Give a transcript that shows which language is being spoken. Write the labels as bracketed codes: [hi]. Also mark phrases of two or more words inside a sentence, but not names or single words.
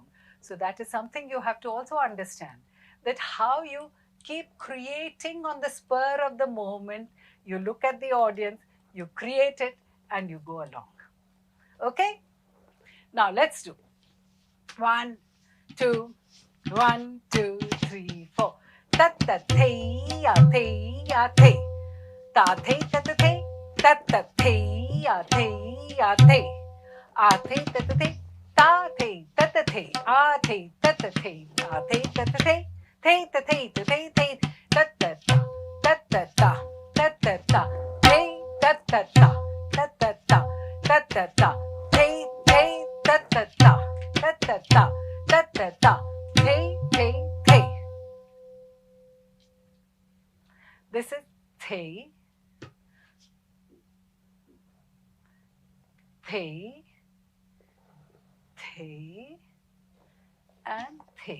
[en] So that is something you have to also understand, that how you keep creating on the spur of the moment, you look at the audience, you create it and you go along, okay। Now let's do 1 2 1 2 3 4 tat tat thei ya thei ya thei ta thei tat thei tat tat thei ya thei ya thei a thei tat thei ta thei tat thei the tat the ta the tat the the the tat tat tat tat tat tat tat the tat tat tat tat tat tat tat the tat tat tat tat tat tat tat the. This is the, the, the, and the.